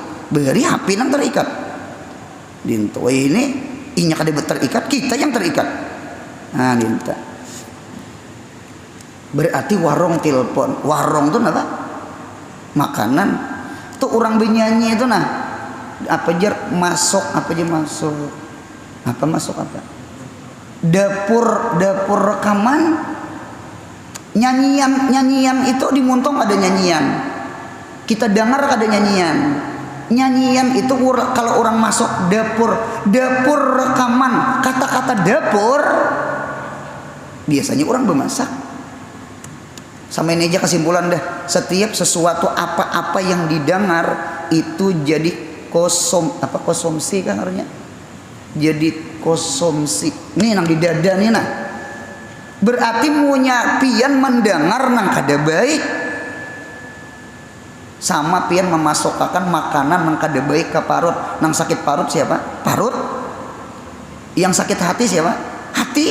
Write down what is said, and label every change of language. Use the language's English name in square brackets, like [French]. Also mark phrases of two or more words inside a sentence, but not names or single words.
[Banjar] Beri HP nang terikat. Dinto ini inya kada terikat, kita yang terikat. Nah dinta. [Indonesian] Berarti warung telepon. Warung itu apa? Makanan. Tuh orang benyanyi itu nah. Apa aja masuk, apa aja masuk. Apa masuk apa? Dapur rekaman. [Banjar] Nyanyian itu di muntung ada nyanyian. [Indonesian] Kita dengar ada nyanyian. Nyanyian itu kalau orang masuk dapur rekaman kata-kata dapur biasanya orang bermasak. Sama ini aja kesimpulan dah. Setiap sesuatu apa-apa yang didengar itu jadi konsumsi kan artinya. [Banjar] Jadi konsumsi. Nih nang di dada nih nah. Berarti punya pian mendengar nang kada baik. Sama pian memasukkan makanan nang kada baik ke parut. Nang sakit parut siapa? Parut. Yang sakit hati siapa? Hati.